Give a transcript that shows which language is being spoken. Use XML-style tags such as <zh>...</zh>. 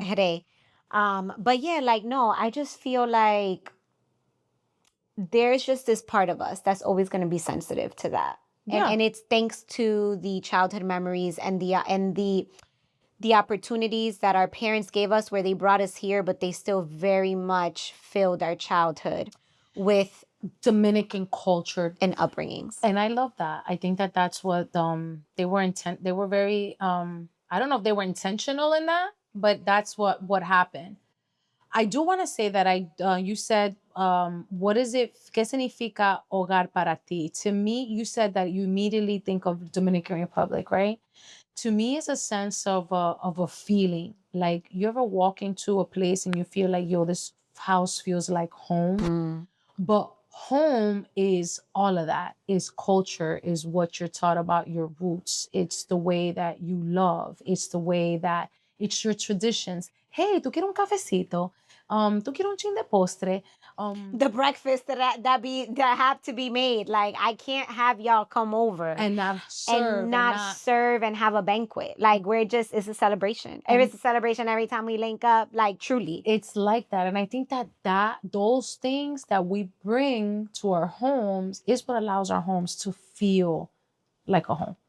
<en>Hey, but yeah, like, no, I just feel like there's just this part of us that's always going to be sensitive to that, and it's thanks to the childhood memories and the opportunities that our parents gave us, where they brought us here, but they still very much filled our childhood with Dominican culture and upbringings. And I love that. I think that that's what they were very I don't know if they were intentional in that, but that's what happened. I do want to say that you said, what is it?</en> <es>¿Qué significa hogar para ti?</es> <en>To me, you said that you immediately think of Dominican Republic, right? To me, it's a sense of a feeling. Like, you ever walk into a place and you feel like, yo, this house feels like home. But home is all of that. Is culture, is what you're taught about your roots. It's the way that you love. It's the way that it's your traditions.</en> <es>Hey, ¿tú quieres un cafecito? ¿Tú quieres un chin de postre?</es> <en>The breakfast that have to be made. Like, I can't have y'all come over and not serve and have a banquet. Like, it's a celebration. It's a celebration every time we link up. Like, truly, it's like that. And I think that those things that we bring to our homes is what allows our homes to feel like a home.</en>